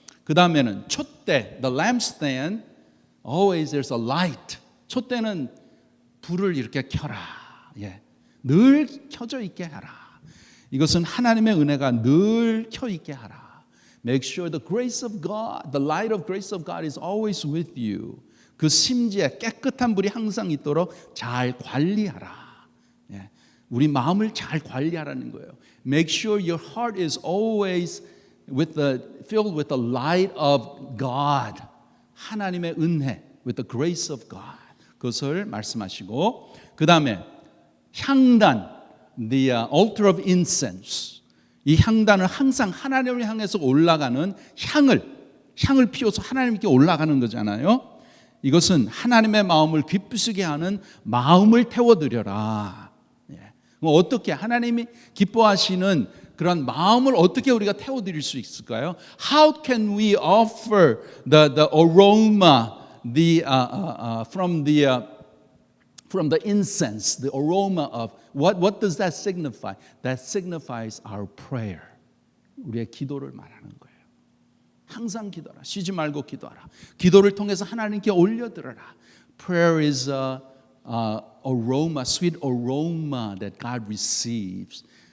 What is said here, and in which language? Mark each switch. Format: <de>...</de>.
<ko>그 다음에는 촛대,</ko> <en>the lampstand, always there's a light.</en> <ko>촛대는 불을 이렇게 켜라. 늘 켜져 있게 하라. 이것은 하나님의 은혜가 늘 켜 있게 하라.</ko> <en>Make sure the grace of God, the light of grace of God is always with you.</en> <ko>그 심지에 깨끗한 불이 항상 있도록 잘 관리하라. 우리 마음을 잘 관리하라는 거예요.</ko> <en>Make sure your heart is always filled with the light of God.</en> <ko>하나님의 은혜,</ko> <en>with the grace of God.</en> <ko>그것을 말씀하시고 그 다음에 향단,</ko> <en>the altar of incense.</en> <ko>이 향단은 항상 하나님을 향해서 올라가는 향을 피워서 하나님께 올라가는 거잖아요. 이것은 하나님의 마음을 기쁘시게 하는 마음을 태워드려라. 어떻게 하나님이 기뻐하시는 그런 마음을 어떻게 우리가 태워드릴 수 있을까요?</ko> <en>How can we offer the aroma from the incense, the aroma of what does that signify? That signifies our prayer.</en> <ko>우리의 기도를 말하는 거예요. 항상 기도하라. 쉬지 말고 기도하라. 기도를 통해서 하나님께 올려드려라.</ko> <en>Prayer is aroma, sweet aroma that God receives.</en>